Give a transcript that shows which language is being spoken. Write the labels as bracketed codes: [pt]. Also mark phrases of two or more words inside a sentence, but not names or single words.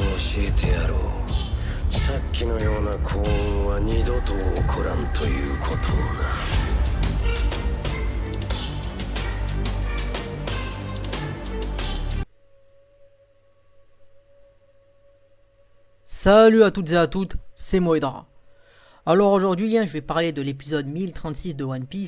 [ja] えてやろう。さっきのような幸運は二度と起こらんということをな。 [fr] Salut à toutes et à toutes, c'est Moedra. Alors aujourd'hui, je vais parler de l'épisode 1036 de One Piece.